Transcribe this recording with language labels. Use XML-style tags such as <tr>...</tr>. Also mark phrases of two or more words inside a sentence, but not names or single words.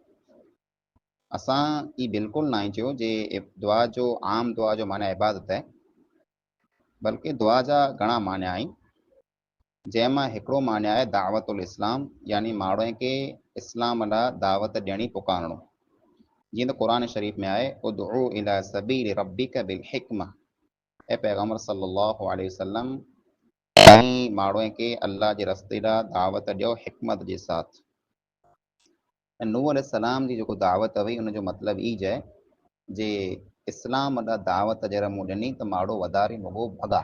<sd>असां ई बिल्कुलु न आहे चयो जे दुआ जो आम दुआ जो माना इबादत आहे, बल्कि दुआ जा घणा माना आहिनि, जंहिंमां हिकिड़ो माना आहे</sd> <ar>دعوة الإسلام,</ar> <sd>यानी माण्हूअ खे इस्लाम लाइ दावत ॾियणी पुकारणो। जीअं त क़ुरान शरीफ़ में आहे</sd> <ar>ادع إلى سبيل ربك بالحكمة,</ar> <sd>ऐं पैगम्बर</sd> <ar>صلى الله عليه وسلم</ar> <sd>ऐं माण्हूअ खे अल्लाह जे रस्ते लाइ दावत ॾियो हिकमत जे साथ। ऐं नूह अलैहिस्सलाम जी जेको दावत हुई उनजो मतिलबु ई आहे जे इस्लाम लाइ दावत जर मूं ॾिनी त माण्हू वधारे मुॻो भॻा।</sd>